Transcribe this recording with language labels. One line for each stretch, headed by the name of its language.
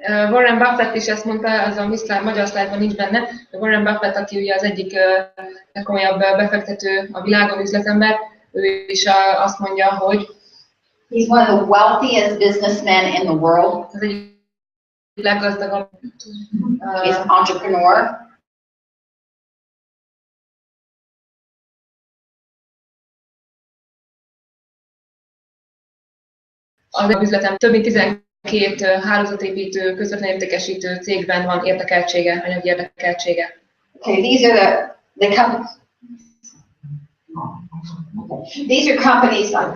Hungarian: Warren Buffett is ezt mondta, az a magyar szlájdban nincs benne, de Warren Buffett, aki ugye az egyik legkomolyabb befektető a világon, üzletember, ő is azt mondja, hogy
English: he's one of the wealthiest businessmen in the world.
Hungarian: az egyik leggazdagabb
English: He's an entrepreneur.
Hungarian: Az üzletem több mint 12 hálózatépítő, közvetlen értékesítő cégben van érdekeltsége, anyagi érdekeltsége.
English: Okay, these are the companies. These are companies.